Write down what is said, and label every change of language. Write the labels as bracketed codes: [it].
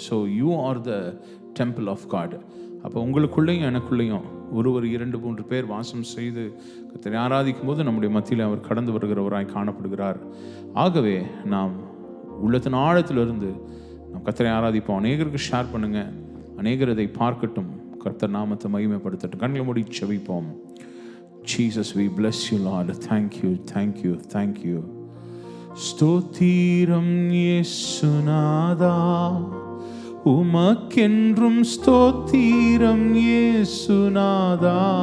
[en] So you are the temple of God. [ta] அப்போ உங்களுக்குள்ளேயும் எனக்குள்ளேயும் ஒருவர் 2-3 பேர் வாசம் செய்து கர்த்தரை ஆராதிக்கும் போது நம்முடைய மத்தியில் அவர் கடந்து வருகிறவராய் காணப்படுகிறார். ஆகவே நாம் உள்ளத்தின் ஆழத்திலிருந்து நாம் கர்த்தரை ஆராதிப்போம். அநேகருக்கு ஷேர் பண்ணுங்கள். அநேகர் இதை பார்க்கட்டும். கர்த்தர் நாமத்தை மகிமைப்படுத்தட்டும். கண்களை மூடி ஜெபிப்போம். [en] Jesus, we bless you, Lord. Thank you, thank you, thank you. [ta] ஸ்தோத்திரம் இயேசுநாதா, உமக்கென்றும் ஸ்தோத்திரம் இயேசுநாதா.